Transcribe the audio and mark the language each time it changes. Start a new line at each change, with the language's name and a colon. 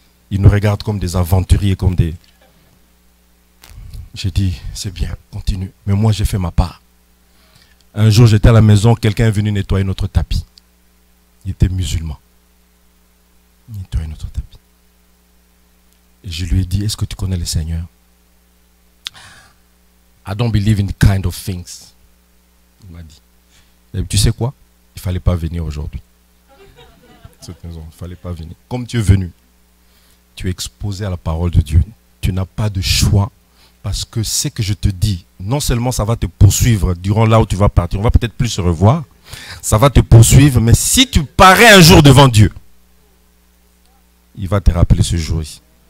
French: Ils nous regardent comme des aventuriers, comme des... J'ai dit, c'est bien, continue. Mais moi, j'ai fait ma part. Un jour, j'étais à la maison, quelqu'un est venu nettoyer notre tapis. Il était musulman. Il nettoyait notre tapis. Et je lui ai dit, est-ce que tu connais le Seigneur?
English: I don't believe in kind of things.
French: Il m'a dit. Tu sais quoi? Il ne fallait pas venir aujourd'hui. Cette maison, il ne fallait pas venir. Comme tu es venu, tu es exposé à la parole de Dieu. Tu n'as pas de choix. Parce que ce que je te dis, non seulement ça va te poursuivre durant là où tu vas partir, on va peut-être plus se revoir, ça va te poursuivre, mais si tu parais un jour devant Dieu, il va te rappeler ce jour-ci.